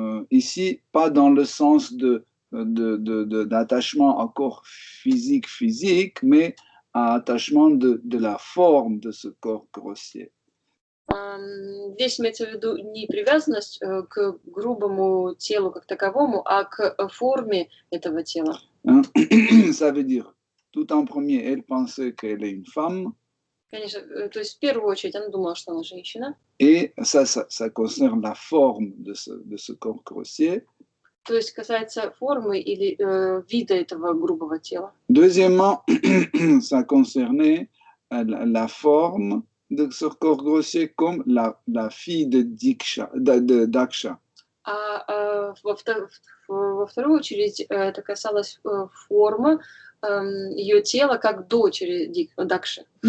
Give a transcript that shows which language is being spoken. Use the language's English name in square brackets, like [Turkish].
[French] Ici, pas dans le sens d'attachement à corps physique, mais à attachement de la forme de ce corps grossier. [Russian] Здесь имеется в виду не привязанность к грубому телу как таковому, а к форме этого тела. Hein? [French] Ça veut dire, tout en premier, elle pensait qu'elle est une femme. [Russian] Конечно, то есть в первую очередь она думала, что она женщина. [French] Et ça concerne la forme de ce corps grossier. [Russian] То есть касается формы или вида этого грубого тела. [French] Deuxièmement, ça concernait la forme de ce corps grossier comme la fille de Daksha. [Russian] А во вторую очередь это касалось формы ее тела как дочери Дакши.